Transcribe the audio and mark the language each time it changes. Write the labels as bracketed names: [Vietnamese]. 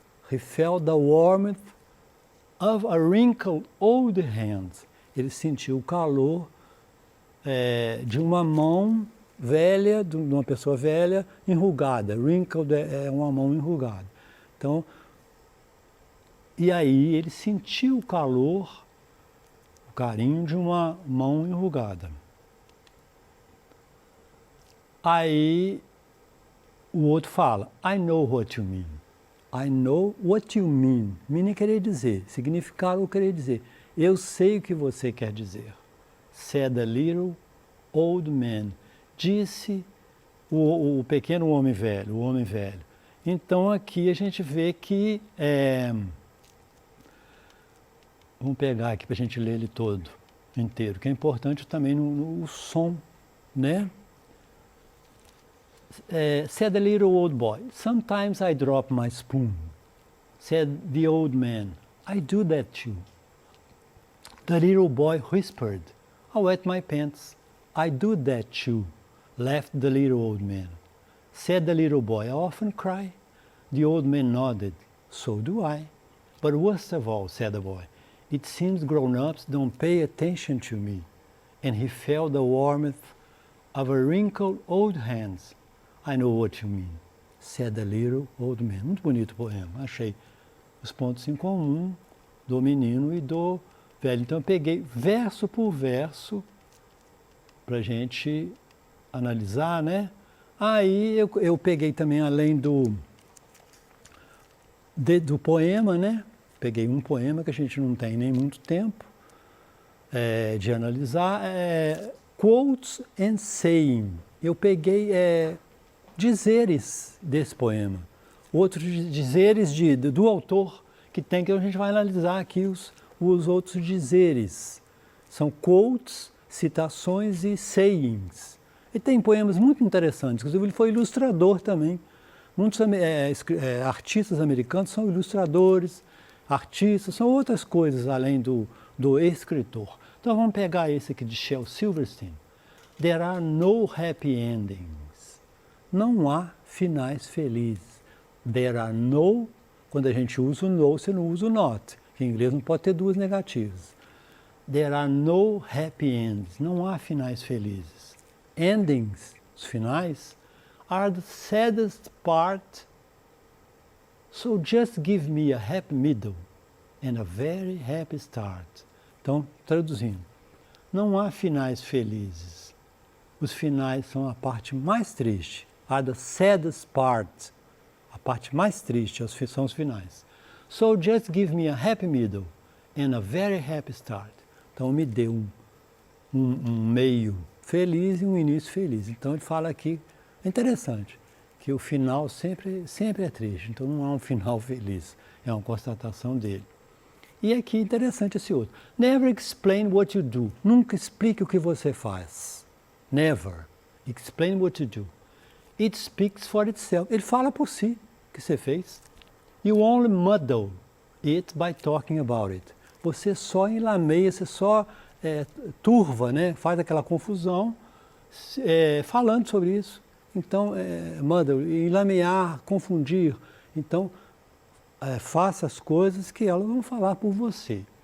[English] He felt the warmth of a wrinkled old hand. [Portuguese] Ele sentiu o calor de uma mão velha, de uma pessoa velha, enrugada. Wrinkled é uma mão enrugada. Então, e aí ele sentiu o calor, o carinho de uma mão enrugada. Aí o outro fala, [English] I know what you mean. I know what you mean. [Portuguese] Mean é querer dizer, significar ou querer dizer. Eu sei o que você quer dizer. [English] Said the little old man. [Portuguese] Disse o pequeno homem velho, o homem velho. Então aqui a gente vê que... vamos pegar aqui para a gente ler ele todo, inteiro, que é importante também no som, né? [English] Said the little old boy, sometimes I drop my spoon. Said the old man, I do that too. The little boy whispered, I wet my pants. I do that too. Laughed the little old man. Said the little boy, I often cry. The old man nodded, so do I. But worst of all, said the boy, it seems grown-ups don't pay attention to me. And he felt the warmth of a wrinkled old hand. I know what you mean, said the little old man. [Portuguese] Muito bonito o poema. Achei os pontos em comum do menino e do velho. Então eu peguei verso por verso para a gente analisar, né? Aí eu peguei também, além do poema, né? Peguei um poema que a gente não tem nem muito tempo de analisar. [English] Quotes and saying. [Portuguese] Eu peguei dizeres desse poema. Outros dizeres do autor que tem, que a gente vai analisar aqui os outros dizeres. São quotes, citações e sayings. E tem poemas muito interessantes. Inclusive ele foi ilustrador também. Muitos artistas americanos são ilustradores, artistas, são outras coisas além do escritor. Então vamos pegar esse aqui de Shel Silverstein. [English] There are no happy endings. [Portuguese] Não há finais felizes. [English] There are no, [Portuguese] quando a gente usa o no, você não usa o not, que em inglês não pode ter duas negativas. [English] There are no happy ends. [Portuguese] Não há finais felizes. [English] Endings, [Portuguese] os finais, [English] are the saddest part. So just give me a happy middle and a very happy start. [Portuguese] Então, traduzindo, não há finais felizes. Os finais são a parte mais triste. [English] Are the saddest part. [Portuguese] A parte mais triste são os finais. [English] So just give me a happy middle and a very happy start. [Portuguese] Então me dê um meio feliz e um início feliz. Então ele fala aqui, é interessante, que o final sempre é triste. Então não há um final feliz. É uma constatação dele. E aqui interessante esse outro. [English] Never explain what you do. [Portuguese] Nunca explique o que você faz. [English] Never explain what you do. It speaks for itself. [Portuguese] Ele fala por si o que você fez. [English] You only muddle it by talking about it. [Portuguese] Você só enlameia, você só turva, né? Faz aquela confusão falando sobre isso. Então, muddle, enlamear, confundir. Então, faça as coisas que elas vão falar por você.